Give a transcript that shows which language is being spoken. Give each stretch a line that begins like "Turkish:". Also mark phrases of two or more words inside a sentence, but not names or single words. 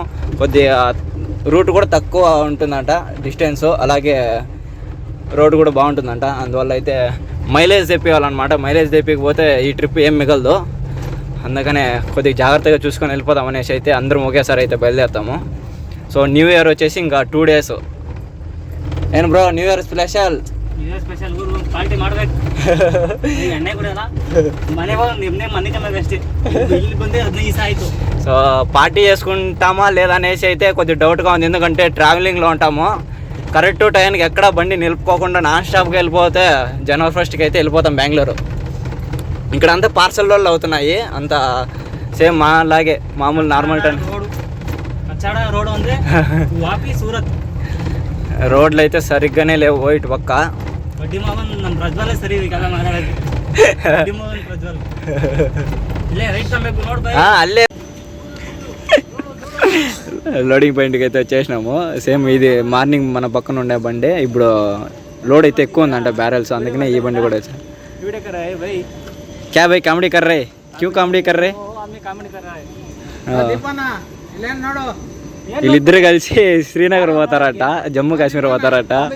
Telugu: కొద్దిగా రూట్ కూడా తక్కువ ఉంటుందంట డిస్టెన్స్, అలాగే రోడ్ కూడా బాగుంటుందంట. అందువల్ల అయితే మైలేజ్ తెప్పివ్వాలన్నమాట. మైలేజ్ తెప్పికపోతే ఈ ట్రిప్ ఏం మిగలదు. అందుకనే కొద్దిగా జాగ్రత్తగా చూసుకొని వెళ్ళిపోదాం అనేసి అయితే అందరం ఒకేసారి అయితే బయలుదేరుతాము. సో
English: new year
Telugu: వచ్చేసి ఇంకా 2 days.
Kannada: ಏನು ಬ್ರೋ
English: new year special
Kannada: ಪಾರ್ಟಿ ಮಾಡ್ಬೇಕು ಎಣ್ಣೆ ಕುಡಿಯಲ್ಲ ಮನೆ ಅಷ್ಟೇ ಇಲ್ಲಿ ಬಂದೆ 15 ದಿವಸ ಆಯಿತು.
Telugu: సో పార్టీ చేసుకుంటామా లేదా అనేసి అయితే కొద్దిగా డౌట్గా ఉంది. ఎందుకంటే ట్రావెలింగ్లో ఉంటాము,
English: correct time
Telugu: ఎక్కడ బండి నిలుపుకోకుండా
English: non stop
Telugu: వెళ్ళిపోతే జనవరి 1st అయితే వెళ్ళిపోతాం బెంగళూరు. ఇక్కడ అంతా పార్సల్ రోడ్లు అవుతున్నాయి, అంత సేమ్ మా లాగే మామూలు
English: normal time
Telugu: రోడ్ ఉంది. వాపి సూరత్ రోడ్లు అయితే సరిగ్గానే లేవు ఇటు పక్క.
Kannada: ಬಡ್ಡಿ ಮಾವನ್ ನಮ್ಮ ಪ್ರಜ್ವಲೇ ಸರಿ ಇದಕ್ಕೆಲ್ಲ ಮಾತಾಡೋದು. ಬಡ್ಡಿ ಮಾವನ್ ಪ್ರಜ್ವಲ್ ಇಲ್ಲೇ ರೈಟ್ ತರಬೇಕು ನೋಡ್ ಬೈ.
Telugu: అల్లే
English: loading point
Telugu: అయితే వచ్చేసినాము. సేమ్ ఇది మార్నింగ్ మన పక్కన ఉండే బండి, ఇప్పుడు లోడ్ అయితే ఎక్కువ ఉందంట బ్యారెల్స్, అందుకనే ఈ బండి కూడా వచ్చాను.
Hindi: क्या भाई कॉमेडी कर रे? क्यूँ कॉमेडी कर रे?
Telugu: వీళ్ళిద్దరు కలిసి శ్రీనగర్ పోతారట, జమ్మూ కాశ్మీర్ పోతారట.